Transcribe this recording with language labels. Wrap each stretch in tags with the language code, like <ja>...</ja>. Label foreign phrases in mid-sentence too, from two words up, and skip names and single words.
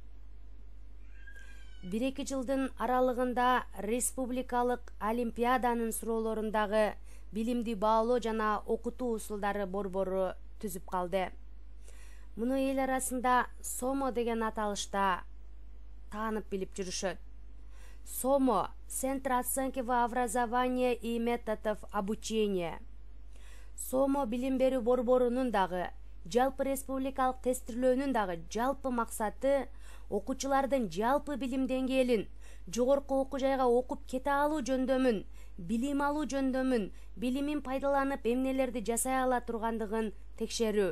<ky>1-2 жылдын аралыгында республикалык олимпиаданын суроолорундагы билимди баалоо жана окутуу усулдары борбору түзүп калды. Муну эл арасында СОМО деген аталышта таанып билип жүрүшөт. СОМО –</ky> <ru>Центр оценки в образовании и методов обучения.</ru> <ky>СОМО билим берүү борборунун дагы, жалпы республикалык тестирлөөнүн дагы жалпы максаты окуучулардын жалпы билим деңгээлин, жогорку окуу жайга окуп кете алуу жөндөмүн, билим алуу жөндөмүн, билимин пайдаланып эмнелерди жасай ала тургандыгын текшерүү.</ky>